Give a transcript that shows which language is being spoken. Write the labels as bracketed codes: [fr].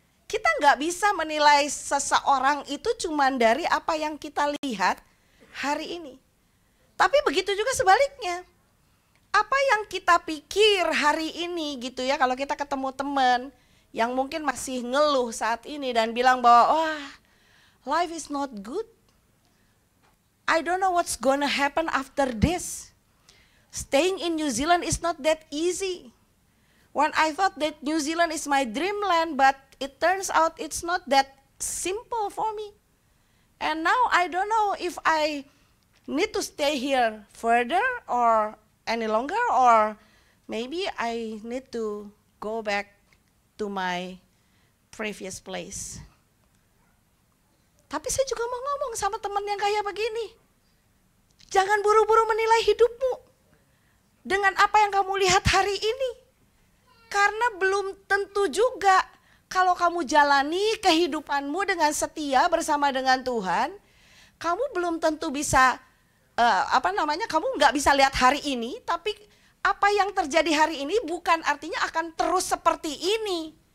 [id] Kita nggak bisa menilai seseorang itu cuma dari apa yang kita lihat hari ini. Tapi begitu juga sebaliknya. Apa yang kita pikir hari ini gitu ya, kalau kita ketemu teman yang mungkin masih ngeluh saat ini dan bilang bahwa wah, [en] life is not good. I don't know what's gonna happen after this. Staying in New Zealand is not that easy. When I thought that New Zealand is my dreamland, but it turns out it's not that simple for me. And now I don't know if I need to stay here further or any longer, or maybe I need to go back to my previous place. [id] Tapi saya juga mau ngomong sama teman yang kayak begini. Jangan buru-buru menilai hidupmu dengan apa yang kamu lihat hari ini. Karena belum tentu juga kalau kamu jalani kehidupanmu dengan setia bersama dengan Tuhan, kamu belum tentu bisa kamu nggak bisa lihat hari ini, tapi apa yang terjadi hari ini bukan artinya akan terus seperti ini.